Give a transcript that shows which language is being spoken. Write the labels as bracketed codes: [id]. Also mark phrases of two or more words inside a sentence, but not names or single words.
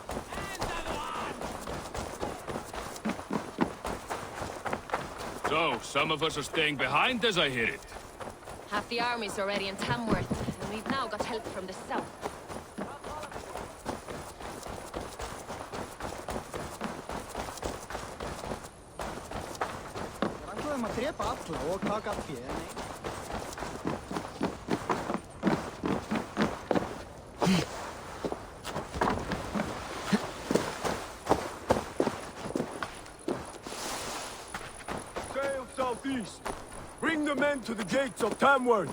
[en] So, some of us are staying behind as I hear it. Half the army's already in Tamworth, and we've now got help from the south. [is] Við ætluðum að drepa alla og taka fé, nei. [en] Bring the men to the gates of Tamworth.